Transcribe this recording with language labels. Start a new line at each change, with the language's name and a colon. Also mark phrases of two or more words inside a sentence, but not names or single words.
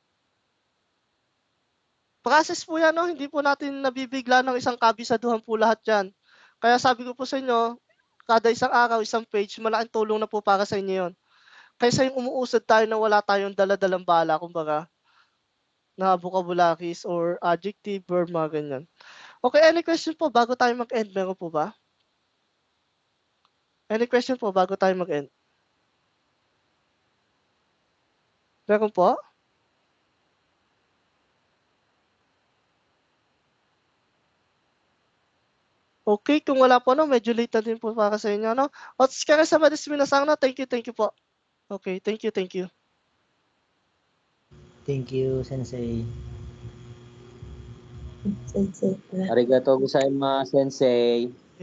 Filipino: Process po yan, no? Hindi po natin nabibigla ng isang kabisaduhan po lahat yan. Kaya sabi ko po sa inyo, kada isang araw, isang page, malaking tulong na po para sa inyo yun. Kaysa yung umuusad tayo na wala tayong dala-dalang bala, kumbaga, na vocabularies or
English: adjective, verb,
Filipino: mga ganyan. Okay,
English: any question
Filipino: po bago tayo mag-end? Meron po ba?
English: Any question
Filipino: po bago tayo mag-end? Meron po? Okay, kung wala po, no, medyo late na din po para sa inyo, no?
Japanese: お疲れ様です皆さん,
Filipino: no?
English: Thank you po. Okay, thank you. Thank you, Sensei.
Japanese: ありがとうございます、先生.